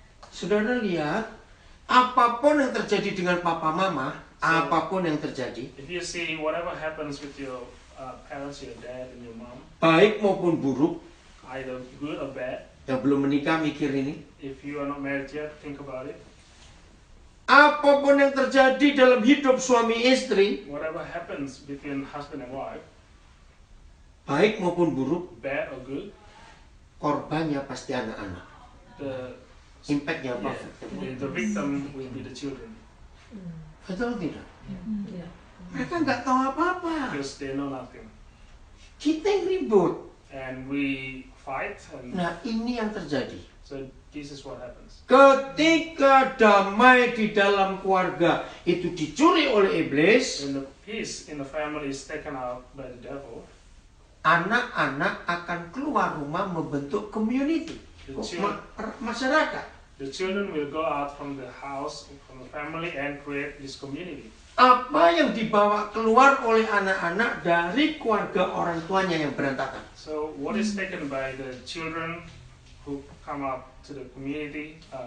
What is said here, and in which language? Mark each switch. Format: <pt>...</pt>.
<id>Saudara lihat, apapun yang terjadi dengan papa mama, apapun yang terjadi,</id> <en>If you see whatever happens with your parents, your dad and your mom,</en> <id>baik maupun buruk,</id> <en>either good or bad,</en> <id>yang belum menikah mikir ini,</id> <en>if you are not married yet, think about it.</en> <id>apapun yang terjadi dalam hidup suami istri,</id> <en>Whatever happens between husband and wife,</en> <id>baik maupun buruk,</id> <en>bad or good,</en> <id>korbannya pasti anak-anak.</id> <en>the</en> <id>Impactnya apa?</id> <en>the victim will be the children</en> <id>Betul tidak?</id> <en>Yeah.</en> <id>Mereka nggak tahu apa-apa.</id> <en>because they know nothing,</en> <id>Kita yang ribut.</id> <en>and we fight, and</en> <id>Nah, ini yang terjadi.</id> <en>so this is what happens.</en> <id>Ketika damai di dalam keluarga itu dicuri oleh iblis,</id> <en>When the peace in the family is taken out by the devil,</en> <id>anak-anak akan keluar rumah membentuk community, masyarakat.</id> <en>the children will go out from the house, from the family, and create this community.</en> <id>Apa yang dibawa keluar oleh anak-anak dari keluarga orang tuanya yang berantakan?</id> <en>So what is taken by the children who come out to the community,</en>